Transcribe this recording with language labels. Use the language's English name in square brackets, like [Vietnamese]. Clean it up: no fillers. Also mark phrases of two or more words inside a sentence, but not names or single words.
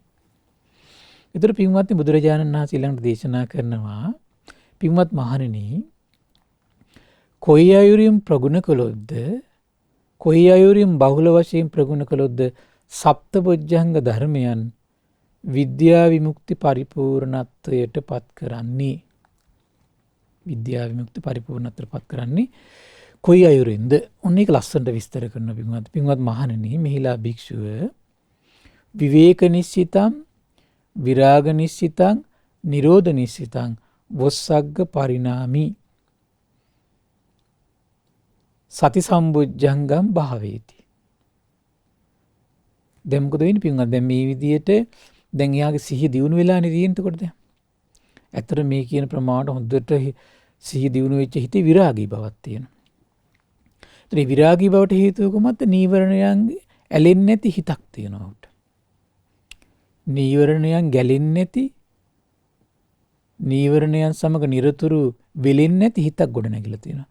[Sinhala] ඊතර පින්වත්නි බුදුරජාණන් වහන්සේ ඊළඟට දේශනා කරනවා පින්වත් මහණෙනි කොයි අයුරින් ප්‍රගුණ කළොත්ද කොයි අයුරින් බහුල වශයෙන් ප්‍රගුණ කළොත්ද සප්තබොජ්ජංග ධර්මයන් විද්‍යා විමුක්ති පරිපූර්ණත්වයට පත් කරන්නේ. විද්‍යා විමුක්ති පරිපූර්ණත්වයට පත් කරන්නේ කොයි අයුරින්ද? ඔන්න ඒක ලස්සනට විස්තර කරන පින්වත් මහණෙනි මෙහිලා භික්ෂුව [Pali] විවේක නිස්සිතං විරාග නිස්සිතං නිරෝධ නිස්සිතං වොස්සග්ග පරිණාමි සති සම්බුද්ධංගම් භාවේති. [Sinhala] දැන් මොකද වෙන්නේ පින්වත්? දැන් මේ විදියට දැන් එයාගේ සිහිය දියුණු වෙලානේ තියෙන්නේ එතකොට දැන්. ඇත්තට මේ කියන ප්‍රමාණයට හොඳට සිහිය දියුණු වෙච්ච හිතේ විරාගී බවක් තියෙනවා. ඒතර විරාගී බවට හේතුව කොහොමද? නීවරණයන් ඇලෙන්නේ නැති හිතක් තියෙනවා උට. නීවරණයන් ගැලෙන්නේ නැති නීවරණයන් සමග නිරතුරු වෙලෙන්නේ නැති හිතක් ගොඩ නැගිලා තියෙනවා.